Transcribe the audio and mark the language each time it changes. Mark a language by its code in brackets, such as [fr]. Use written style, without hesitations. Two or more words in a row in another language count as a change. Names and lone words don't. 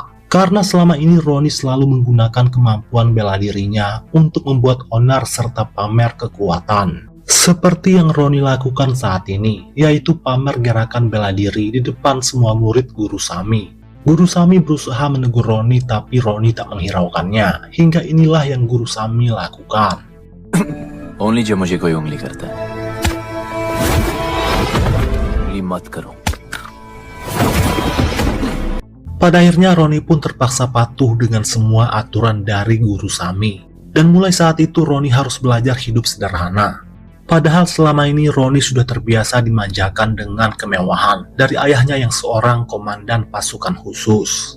[id] Karena selama ini Roni selalu menggunakan kemampuan bela dirinya untuk membuat onar serta pamer kekuatan. Seperti yang Roni lakukan saat ini, yaitu pamer gerakan bela diri di depan semua murid Guru Sami. Guru Sami berusaha menegur Roni, tapi Roni tak menghiraukannya. Hingga inilah yang Guru Sami lakukan. [hi] Only जब मुझे कोई उंगली करता है, उंगली मत करो. [id] Pada akhirnya Roni pun terpaksa patuh dengan semua aturan dari Guru Sami. Dan mulai saat itu Roni harus belajar hidup sederhana. Padahal selama ini Roni sudah terbiasa dimanjakan dengan kemewahan dari ayahnya yang seorang komandan pasukan khusus.